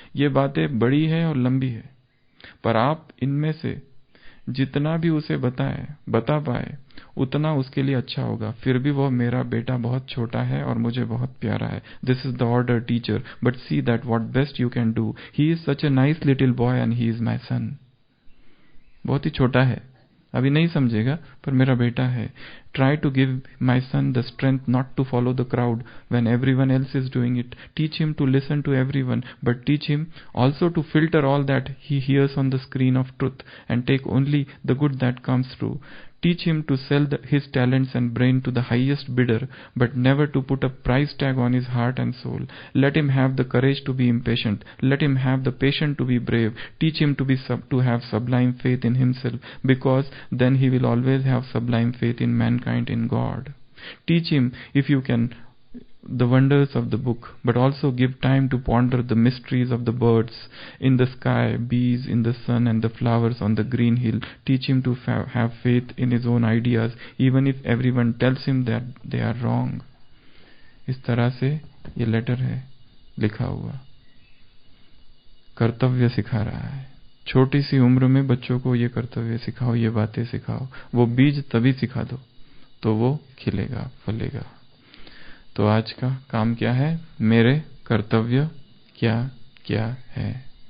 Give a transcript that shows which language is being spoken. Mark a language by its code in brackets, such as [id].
[hi] ये बातें बड़ी है और लंबी है, पर आप इनमें से जितना भी उसे बता पाए उतना उसके लिए अच्छा होगा। फिर भी वह मेरा बेटा बहुत छोटा है और मुझे बहुत प्यारा है। [en] This is the order teacher, but see that what best you can do. He is such a nice little boy and he is my son. [hi] बहुत ही छोटा है, अभी नहीं समझेगा, पर मेरा बेटा है। [en] Try to give my son the strength not to follow the crowd when everyone else is doing it. Teach him to listen to everyone, but teach him also to filter all that he hears on the screen of truth and take only the good that comes through. Teach him to sell his talents and brain to the highest bidder, but never to put a price tag on his heart and soul. Let him have the courage to be impatient. Let him have the patience to be brave. Teach him to have sublime faith in himself, because then he will always have sublime faith in mankind, in God. Teach him, if you can, the wonders of the book, but also give time to ponder the mysteries of the birds in the sky, bees in the sun, and the flowers on the green hill. Teach him to have faith in his own ideas, even if everyone tells him that they are wrong. [hi] इस तरह से ये letter है लिखा हुआ। कर्तव्य सिखा रहा है। छोटी सी उम्र में बच्चों को ये कर्तव्य सिखाओ, ये बातें सिखाओ। वो बीज तभी सिखा दो तो वो खिलेगा, फलेगा। तो आज का काम क्या है? मेरे कर्तव्य क्या क्या है?